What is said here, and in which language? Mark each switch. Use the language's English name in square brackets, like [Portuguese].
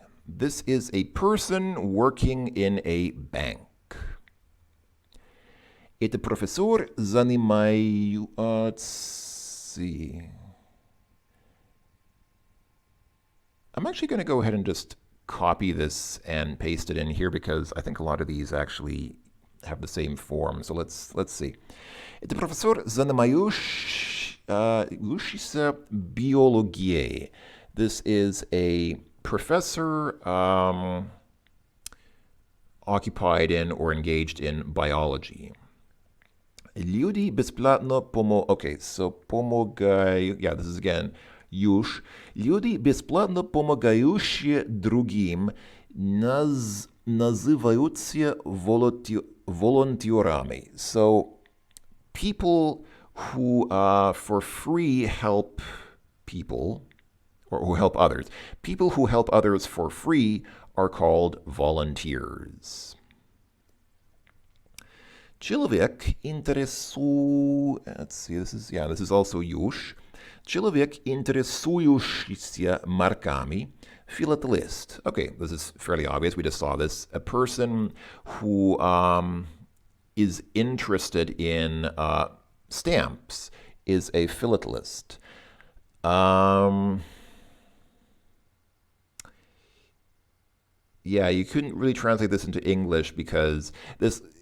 [English] This is a person working in a bank. [Russian] Это профессор занимается... [English] I'm actually going to go ahead and just copy this and paste it in here because I think a lot of these actually have the same form. So let's see. [Russian] Это профессор занимающийся биологией. [English] This is a professor occupied in or engaged in biology. [Russian] Люди бесплатно [English] Okay, so [Russian] помогают... [English] Yeah, this is again... Юж. [Russian] Люди, бесплатно помогающие другим, называются волонтерами. [English] So, people who for free help people, or who help others. People who help others for free are called volunteers. [Russian] Человек [English] Let's see, this is also юж. [Russian] Человек, интересующийся марками, philatelist. [English] Okay, this is fairly obvious. We just saw this. A person who is interested in stamps is a philatelist. Yeah, you couldn't really translate this into English because this...